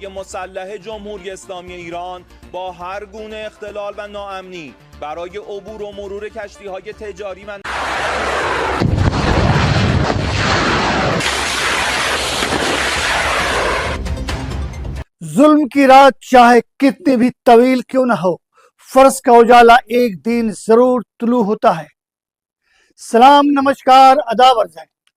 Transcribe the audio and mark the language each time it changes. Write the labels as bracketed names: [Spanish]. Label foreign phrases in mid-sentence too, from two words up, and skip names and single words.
[Persian] مسلح جمهوری اسلامی ایران با هر گونه اختلال و ناامنی برای عبور و مرور کشتی‌های تجاری و [Urdu] ظلم کی رات چاہے کتنی بھی طویل کیوں نہ ہو، فرض کا اجالا ایک دن ضرور طلوع ہوتا ہے۔ سلام، نمسکار، آداب عرض ہے۔